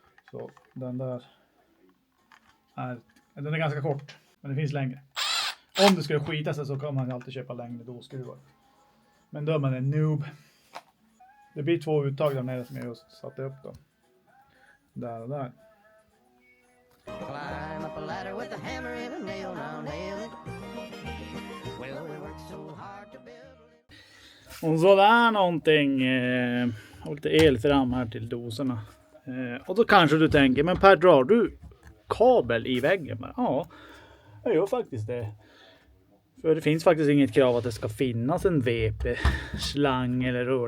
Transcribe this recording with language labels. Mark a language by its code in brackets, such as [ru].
[sv] Så den där den är ganska kort, men det finns längre. Om det skulle skita sig så kan man alltid köpa längre doskruvar. Men då är man en noob. Det blir 2 uttag där nere som jag just satte upp då. Där och där. [en] Climb up a ladder with a hammer and a nail, now nail it. Well, we worked so hard to build. [sv] Och så där någonting. Och lite el fram här till doserna. Och då kanske du tänker, men Per, drar du kabel i väggen? Ja, jag gör faktiskt det. För det finns faktiskt inget krav att det ska finnas en VP-slang eller rör.